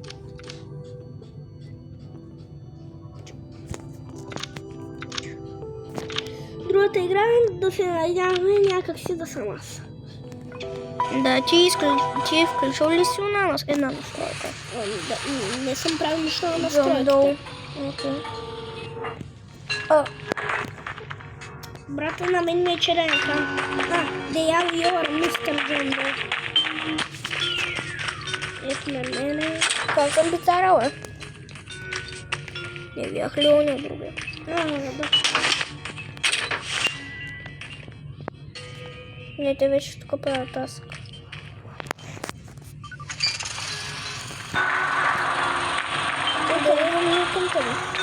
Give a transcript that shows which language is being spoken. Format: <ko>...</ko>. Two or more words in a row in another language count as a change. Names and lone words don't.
<bg>Другата игра е да се надяваме някак си да съм аз. Да, ти включил ли си една настройка? Не съм правил нищо на Джон Доу. настройката. А, Брата на мен ми е черен екран.</bg> <en>They are your Mr. John Doe.</en> <bg>Ето на мене. как съм пицарала? Не бях ли оня другия? Да. Не, те вече тук правят тасък. Къде имам към тебе?</bg>